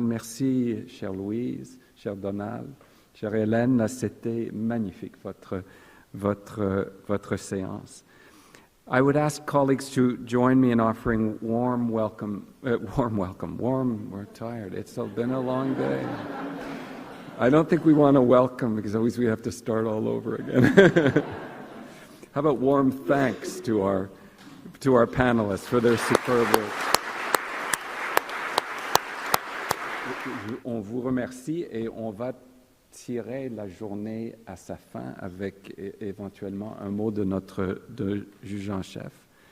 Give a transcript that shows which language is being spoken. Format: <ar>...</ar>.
<fr>Merci, chère Louise, chère Donal, chère Hélène, là, c'était magnifique, votre séance.</fr> <en>I would ask colleagues to join me in offering warm, we're tired. It's been a long day. I don't think we want to welcome, because always we have to start all over again. How about warm thanks to our panelists for their superb work.</en> <fr>On vous remercie et on va tirer la journée à sa fin avec éventuellement un mot de notre juge en chef.</fr>